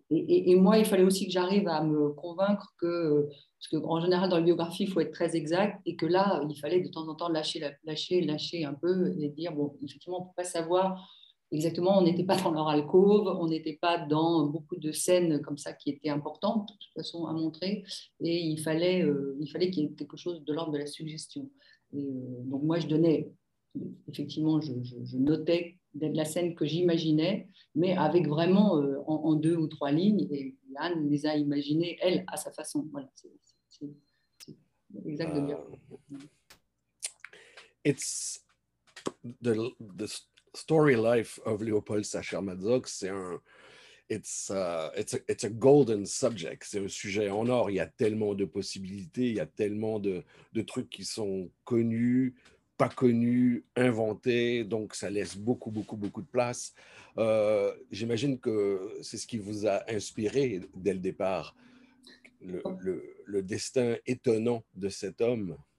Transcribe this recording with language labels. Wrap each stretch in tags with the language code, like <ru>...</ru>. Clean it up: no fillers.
<fr>et moi, il fallait aussi que j'arrive à me convaincre parce qu'en général, dans la biographie, il faut être très exact, et que là, il fallait de temps en temps lâcher un peu et dire, bon, effectivement, on ne peut pas savoir exactement, on n'était pas dans leur alcôve, on n'était pas dans beaucoup de scènes comme ça qui étaient importantes, de toute façon, à montrer, et il fallait qu'il y ait quelque chose de l'ordre de la suggestion. Et, donc moi, je donnais, effectivement, je notais la scène que j'imaginais, mais avec vraiment en deux ou trois lignes, et Anne les a imaginées, elle, à sa façon. Voilà, c'est exact de dire.</fr> <en>Uh, it's the story life of Léopold Sacher-Masoch, it's a golden subject.</en> <fr>C'est un sujet en or. Il y a tellement de possibilités, il y a tellement de trucs qui sont connus, pas connus, inventés. Donc, ça laisse beaucoup de place. J'imagine que c'est ce qui vous a inspiré dès le départ, le destin étonnant de cet homme.</fr>